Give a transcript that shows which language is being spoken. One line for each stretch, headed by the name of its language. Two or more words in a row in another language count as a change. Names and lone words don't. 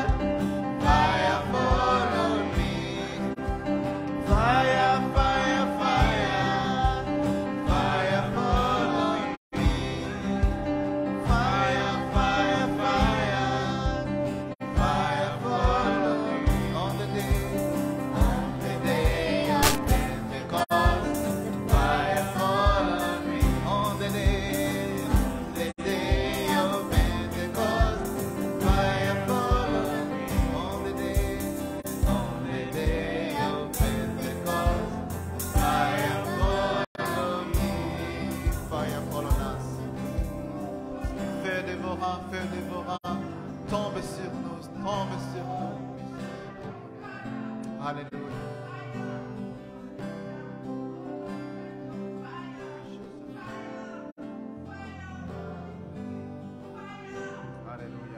English: Fire fall on me. Fire, fire, fire. Fire fall on me. Fire, fire, fire. Fire fall on me. On the day of Pentecost. Fire fall on me. On the day of Pentecost. Fire fall on me. On the day of Pentecost. Fire fall on me. Fire fall on us.
French: Feu dévorant, tombe sur nous, tombe sur nous. Alléluia. Alléluia.